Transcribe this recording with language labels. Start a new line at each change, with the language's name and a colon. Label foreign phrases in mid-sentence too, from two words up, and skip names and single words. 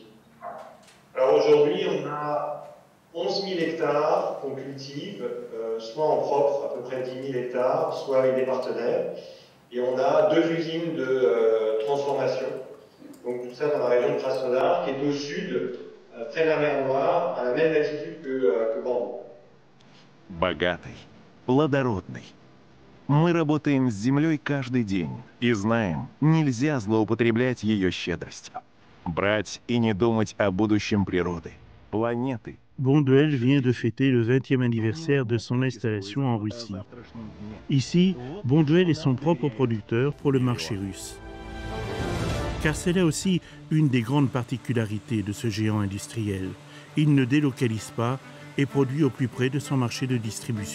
French: Alors aujourd'hui, on a 11 000 hectares qu'on cultive, soit en propre, à peu près 10 000 hectares, soit avec des partenaires. Et on a 2 usines de transformation. Donc tout ça dans la région de Krasnodar, qui est au sud, près de la mer Noire, à la même latitude que Bambou.
Russian: Богатый, плодородный. Мы работаем с землей каждый день и знаем, нельзя злоупотреблять ее щедростью. Брать и не думать о будущем природы, планеты.
French: Bonduelle vient de fêter le 20e anniversaire de son installation en Russie. Ici, Bonduelle est son propre producteur pour le marché russe. Car c'est là aussi une des grandes particularités de ce géant industriel. Il ne délocalise pas et produit au plus près de son marché de distribution.